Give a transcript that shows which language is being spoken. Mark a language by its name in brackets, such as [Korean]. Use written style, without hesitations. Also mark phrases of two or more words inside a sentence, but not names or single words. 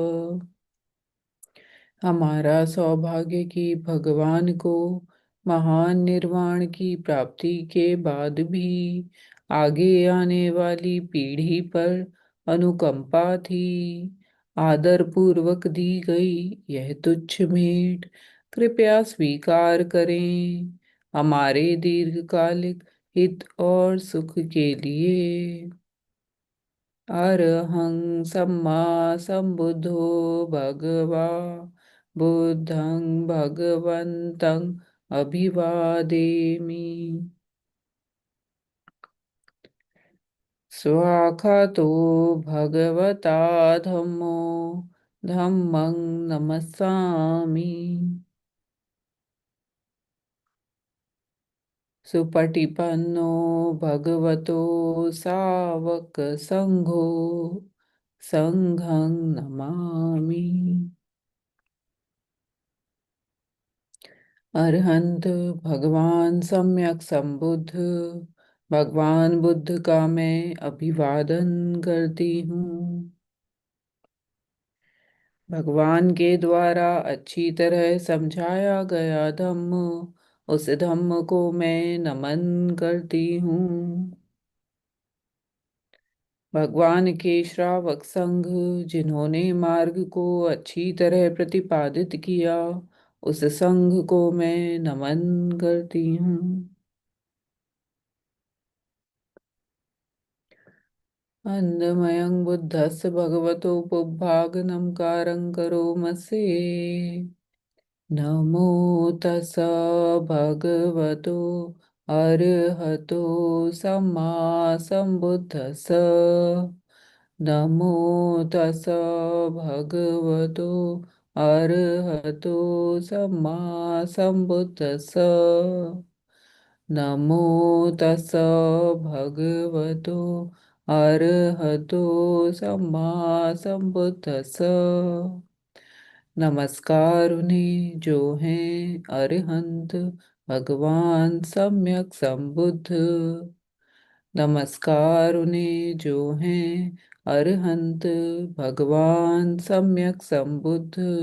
[Hindi] हमारा सौभाग्य कि भगवान को महान निर्वाण की प्राप्ति के बाद भी आगे आने वाली पीढ़ी पर अनुकंपा थी। आदर पूर्वक दी गई यह तुच्छ भेंट कृपया स्वीकार करें, हमारे दीर्घकालिक हित और सुख के लिए। [Pali] अरहं सम्मा सम्बुद्धो भगवा बुद्धं भगवन्तं अभिवादेमि। स्वाखतो भगवता धम्मो धम्मं नमस्सामि। सुपटिपन्नो भगवतो सावक संघो संघं नमामि। [Hindi] अरहंत भगवान सम्यक संबुद्ध, भगवान बुद्ध का मैं अभिवादन करती हूँ। भगवान के द्वारा अच्छी तरह समझाया गया धम्म, उस धम्म को मैं नमन करती हूँ। भगवान के श्रावक संघ, जिन्होंने मार्ग को अच्छी तरह प्रतिपादित किया, उस संघ को मैं नमन करती हूँ। [Pali] अन्नमयं बुद्धस्य भगवतो पुब्भागनं कारं करोमसे। नमो तस् भगवतो अरहतो सम्मा सम्बुद्धस्स। नमो तस् भगवतो अरहतो सम्मा सम्बुद्धस्स। नमो तस् भगवतो अरहतो सम्मा सम्बुद्धस्स। [Hindi] नमस्कार उन्हें जो हैं अरिहंत भगवान सम्यक संबुद्ध। नमस्कार उन्हें जो हैं अरिहंत भगवान सम्यक संबुद्ध।